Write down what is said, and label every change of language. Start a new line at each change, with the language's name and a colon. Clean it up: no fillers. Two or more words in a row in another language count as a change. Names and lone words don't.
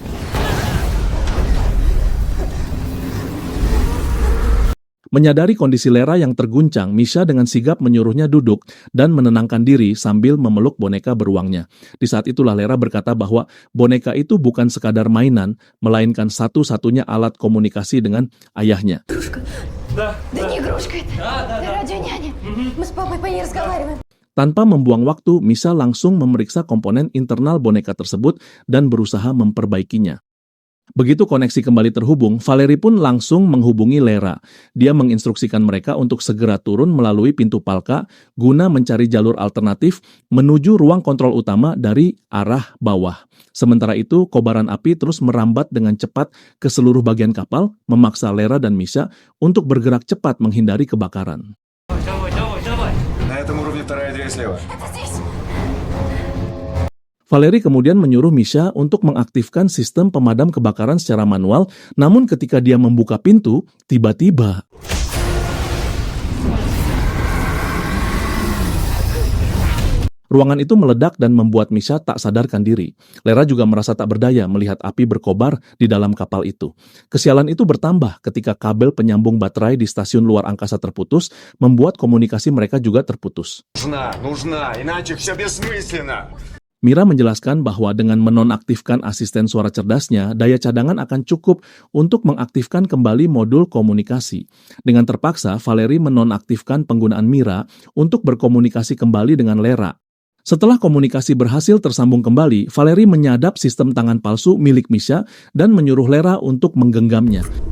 Indonesian: Menyadari kondisi Lera yang terguncang, Misha dengan sigap menyuruhnya duduk dan menenangkan diri sambil memeluk boneka beruangnya. Di saat itulah Lera berkata bahwa boneka itu bukan sekadar mainan, melainkan satu-satunya alat komunikasi dengan ayahnya.
Russian: Да не игрушка это. Да, радио няня. Мы с папой по ней разговариваем.
Indonesian: Tanpa membuang waktu, Misha langsung memeriksa komponen internal boneka tersebut dan berusaha memperbaikinya. Begitu koneksi kembali terhubung, Valerie pun langsung menghubungi Lera. Dia menginstruksikan mereka untuk segera turun melalui pintu Palka guna mencari jalur alternatif menuju ruang kontrol utama dari arah bawah. Sementara itu, kobaran api terus merambat dengan cepat ke seluruh bagian kapal, memaksa Lera dan Misha untuk bergerak cepat menghindari kebakaran.
Russian: На этом уровне вторая дверь слева.
Indonesian: Valerie kemudian menyuruh Misha untuk mengaktifkan sistem pemadam kebakaran secara manual, namun ketika dia membuka pintu, tiba-tiba ruangan itu meledak dan membuat Misha tak sadarkan diri. Lera juga merasa tak berdaya melihat api berkobar di dalam kapal itu. Kesialan itu bertambah ketika kabel penyambung baterai di stasiun luar angkasa terputus, membuat komunikasi mereka juga terputus.
Russian: Нужна, иначе все бессмысленно.
Indonesian: Mira menjelaskan bahwa dengan menonaktifkan asisten suara cerdasnya, daya cadangan akan cukup untuk mengaktifkan kembali modul komunikasi. Dengan terpaksa, Valerie menonaktifkan penggunaan Mira untuk berkomunikasi kembali dengan Lera. Setelah komunikasi berhasil tersambung kembali, Valerie menyadap sistem tangan palsu milik Misha dan menyuruh Lera untuk menggenggamnya.